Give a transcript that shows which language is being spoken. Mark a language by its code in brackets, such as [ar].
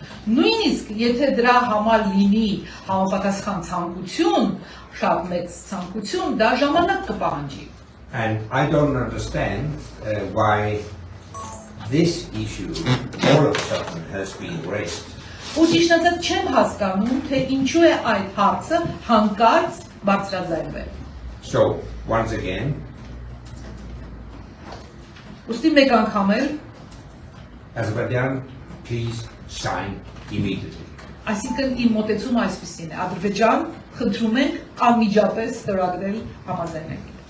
[hy] Նույնիսկ եթե դրա համար լինի համապատասխան ցանկություն, շատ մեծ ցանկություն, դա ժամանակ կպահանջի։ [en] And I don't understand why this issue all of a sudden has been raised. [hy] Ու ճիշտ ասած չեմ հասկանում, թե ինչու է այդ հարցը հանկարծ բարձրաձայնվել։ [en] So once again, [hy] Ուստի մեկ անգամ էլ, [en] Azerbaijan, please sign immediately. [hy] այսինքն իմ մոտեցումը այսպեսին է, Ադրբեջան, խնդրում ենք անմիջապես ստորագրել համաձայնագիր։